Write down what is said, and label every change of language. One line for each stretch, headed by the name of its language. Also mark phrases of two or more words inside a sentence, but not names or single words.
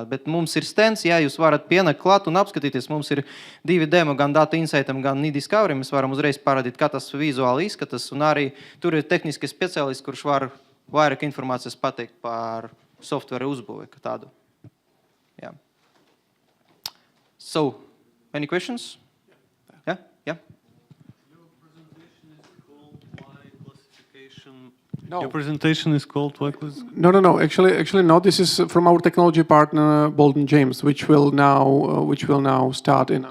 Latvian: Bet mums ir stends, jā, jūs varat pienākt klāt un apskatīties. Mums ir 2 demo, gan Data Insightam, gan e-Discovery. Mēs varam uzreiz parādīt, kā tas vizuāli izskatās. Un arī tur ir tehniski speciālists, kurš var vairāk informācijas pateikt par software uzbūvi kā tādu. Jā.
English: So, any questions? Yeah? Yeah? No. Your presentation is called what? No. Actually, no. This is from our technology partner, Bolden James, which will now start in.